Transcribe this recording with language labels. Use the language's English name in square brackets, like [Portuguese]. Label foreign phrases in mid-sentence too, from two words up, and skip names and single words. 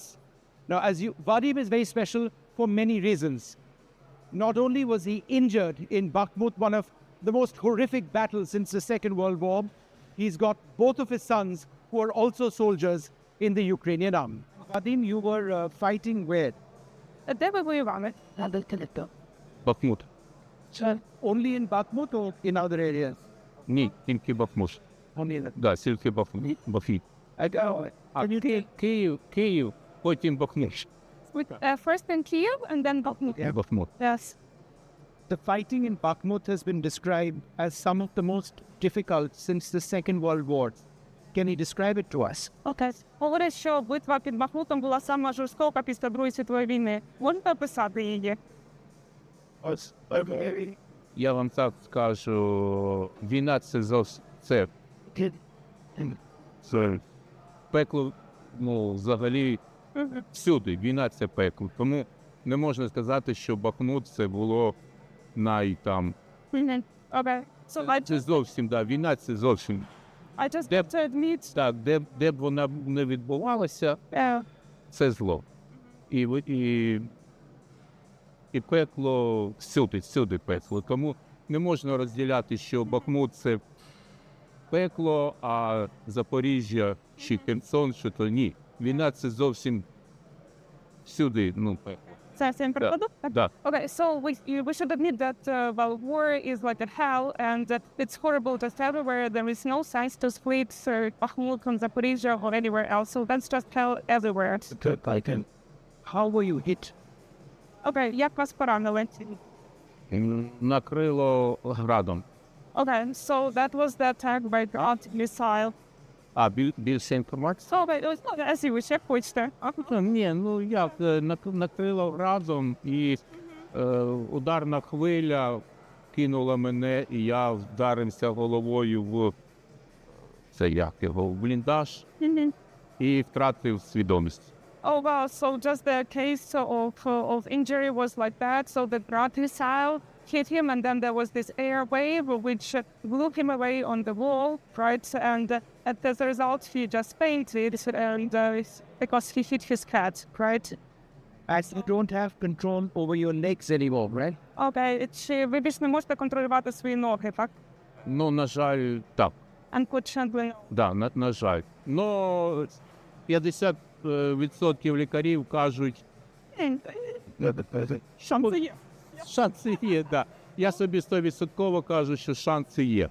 [English] Now, Vadim is very special for many reasons. Not only was he injured in Bakhmut, one of the most horrific battles since the Second World War, he's got both of his sons who are also soldiers in the Ukrainian army. Vadim, you were fighting where? [Ukrainian] Де ви воювали? Бахмут. [English] Only in Bakhmut or in other areas? [Ukrainian] Ні, тільки Бахмут. [English] Only in [Ukrainian] Да, тільки Бахмут. Київ, потім Бахмут. [English] First in Kyiv and then Bakhmut. Yeah. Бахмут. Yes. The fighting in Bakhmut has been described as some of the most difficult since the Second World War. Can you describe it to us? [Ukrainian] Окей. Говорять, що битва під Бахмутом була сама жорстока після Другої світової війни. Можете описати її? Я вам так скажу, війна це зовсім це пекло, взагалі всюди. Війна це пекло. Тому не можна сказати, що Бахмут це було [English] Okay. So [Ukrainian] Це зовсім, війна це зовсім. [English] I just have to admit. [Ukrainian] Так, де б вона не відбувалася, це зло. І пекло всюди пекло. Тому не можна розділяти, що Бахмут – це пекло, а Запоріжжя чи Херсон, що то ні. Війна – це зовсім всюди, пекло. Це всім прикладу? Да. [English] Okay, so we should admit that war is like a hell and it's horrible just everywhere. There is no sense to split Bakhmut from Zaporizhia or anywhere else. So that's just hell everywhere. How were you hit? [Ukrainian] Okay, як вас поранили? Накрило градом. [English] Okay, so that was the attack by the missile. [Ukrainian] А, більше інформації? [English] So, as you wish, [Ukrainian] як хочете. Ні, як, накрило градом і ударна хвиля кинула мене, і я вдарився головою в бліндаж і втратив свідомість. [English] Oh wow, so just the case of injury was like that. So the Grad missile hit him and then there was this air wave which blew him away on the wall, right? And as a result, he just fainted and because he hit his head, right? As you don't have control over your legs anymore, right? [Ukrainian] Okay, ви більш не можете контролювати свої ноги, так? На жаль, так. [English] Unfortunately. [Ukrainian] Да, на жаль. 50% лікарів кажуть, Шанси є. Шанси є, так. Я собі 100% кажу, що шанси є.